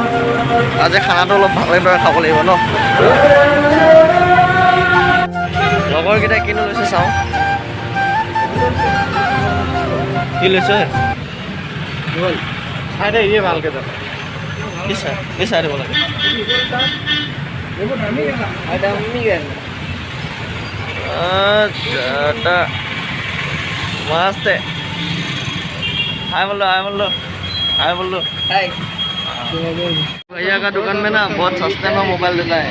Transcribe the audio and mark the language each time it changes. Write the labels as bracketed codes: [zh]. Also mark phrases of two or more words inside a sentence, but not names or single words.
[as] আজি খানাটো অলপ ভালদৰে খাব লাগিব ন। লগৰকেইটাই কিনো লৈছে চাওঁ। কি লৈছে চাই দে, ইয়ে ভালকৈ যাব। কি চাই দিব লাগে? [hi] अच्छा मस्त है। हाय बोलो भैया का दुकान में ना बहुत सस्ते में मोबाइल देता है।